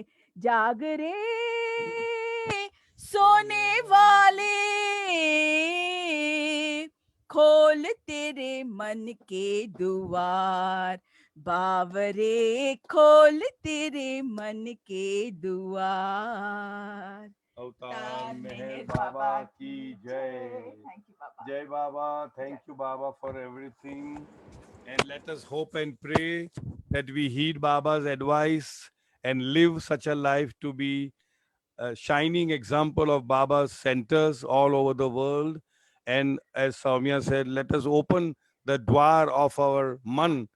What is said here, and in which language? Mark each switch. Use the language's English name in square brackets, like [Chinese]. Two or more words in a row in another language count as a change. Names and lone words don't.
[Hindi] जाग रे सोने वाले, खोल तेरे मन के द्वार, बावरे खोल तेरे मन के द्वार। अवतार मेहर बाबा की जय. [English] Thank you, Baba. [Hindi] Jai Baba. [English] Thank you, Baba, for everything. And let us hope and pray that we heed Baba's advice and live such a life to be a shining example of Baba's centers all over the world. And as Soumya said, let us open the dwar of our man